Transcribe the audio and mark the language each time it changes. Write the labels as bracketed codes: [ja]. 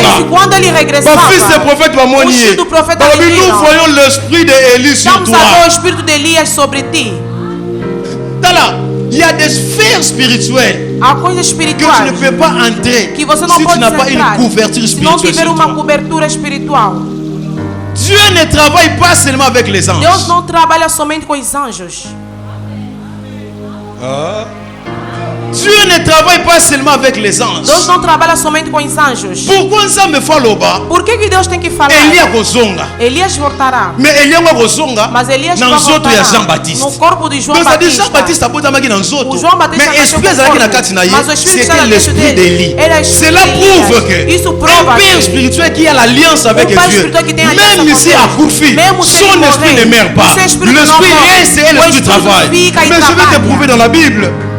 [pt] Quando ele regressava, os filhos do profeta [fr] nous voyons l'esprit d'Élie sur toi. [pt] Vamos a ver o espírito de Elias sobre ti. [fr] Il y a des sphères spirituelles que tu ne peux pas entrer si tu n'as pas une couverture spirituelle sur toi. Dieu ne travaille pas seulement avec les anges. [pt] Deus não trabalha somente com os anjos. [fr] Dieu ne travaille pas seulement avec les anges. [pt] Deus não trabalha somente com os anjos. [fr] Pourquoi ça me faloba? [pt] Por que Deus tem que falar? Elias voltará. Mais Elias voltará. Mas Elias vai voltar no corpo de João Batista. [fr] Jean Baptiste [pt] o João Batista [fr] mais c'était l'esprit d'Élie. Cela prouve que un père spirituel qui a l'alliance avec Dieu, même si à Koufi, son esprit ne meurt pas. L'esprit reste et l'esprit travaille. Mais je vais te prouver dans la Bible.